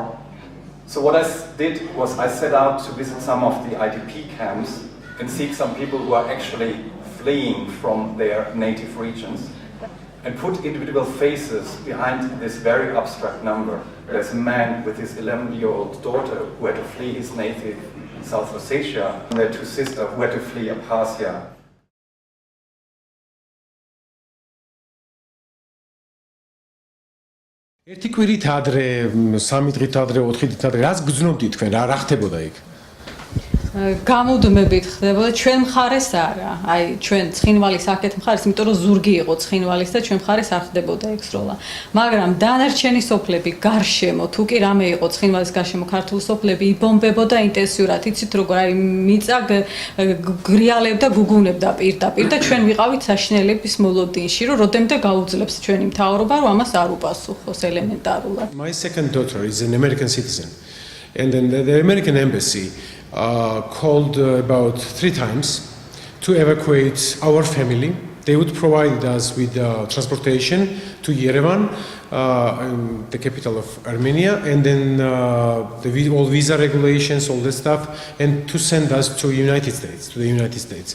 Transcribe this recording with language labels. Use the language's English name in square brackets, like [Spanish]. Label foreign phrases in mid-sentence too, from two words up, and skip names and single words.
[English] So what I did was I set out to visit some of the IDP camps and seek some people who are actually fleeing from their native regions and put individual faces behind this very abstract number. There's a man with his 11-year-old daughter who had to flee his native South Ossetia, and their two sisters who had to flee Abkhazia. [Georgian] ერთი კვირით ადრე, 3 დღით ადრე, 4 დღით ადრე, რას გძნობდით თქვენ, რა ხდებოდა იქ? გამუდმებით ხდებოდა ჩვენ მხარეს არა. აი ჩვენ ცხინვალის აქეთ მხარეს, იმიტომ რომ ზურგი იყო ცხინვალის და ჩვენ მხარეს არ ხდებოდა ეგ სროლა. მაგრამ დანარჩენი სოფლები გარშემო, თუ კი რამე იყო ცხინვალის გარშემო ქართული სოფლები იბომბებოდა ინტენსიურად. იცით როგორ არის მიწა გრიალებდა, გუგუნებდა პირდაპირ და ჩვენ ვიყავით საშინელების მოლოდინში, რომ როდემდე გაუძლებს ჩვენი მთავრობა, რომ ამას არ უპასუხოს ელემენტარულად. [English] My second daughter is an American citizen, and then the American embassy called about 3 times to evacuate our family. They would provide us with transportation to Yerevan, the capital of Armenia, and then all visa regulations, all that stuff, and to send us to the United States.